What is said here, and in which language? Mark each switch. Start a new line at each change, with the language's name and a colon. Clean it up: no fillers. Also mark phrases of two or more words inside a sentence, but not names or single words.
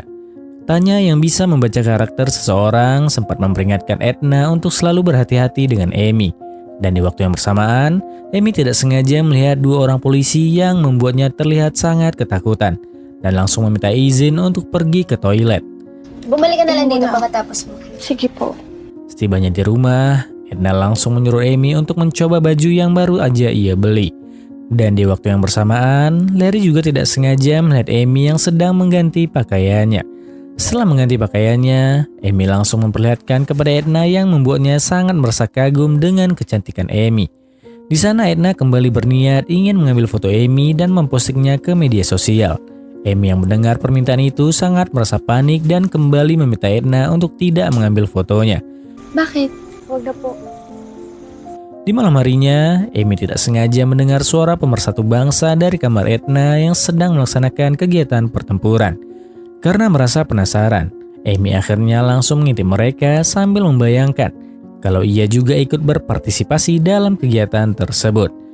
Indonesian: Tanya yang bisa membaca karakter seseorang sempat memperingatkan Edna untuk selalu berhati-hati dengan Amy. Dan di waktu yang bersamaan, Amy tidak sengaja melihat dua orang polisi yang membuatnya terlihat sangat ketakutan dan langsung meminta izin untuk pergi ke toilet.
Filipino: Bumalik ka na lang dito pagkatapos mo. Sige po.
Indonesian: Setibanya di rumah, Edna langsung menyuruh Amy untuk mencoba baju yang baru aja ia beli. Dan di waktu yang bersamaan, Larry juga tidak sengaja melihat Amy yang sedang mengganti pakaiannya. Setelah mengganti pakaiannya, Amy langsung memperlihatkan kepada Edna yang membuatnya sangat merasa kagum dengan kecantikan Amy. Di sana Edna kembali berniat ingin mengambil foto Amy dan mempostingnya ke media sosial. Amy yang mendengar permintaan itu sangat merasa panik dan kembali meminta Edna untuk tidak mengambil fotonya.
Filipino: Bakit? Huwag na po.
Indonesian: Di malam harinya, Amy tidak sengaja mendengar suara pemersatu bangsa dari kamar Edna yang sedang melaksanakan kegiatan pertempuran. Karena merasa penasaran, Amy akhirnya langsung mengintip mereka sambil membayangkan kalau ia juga ikut berpartisipasi dalam kegiatan tersebut.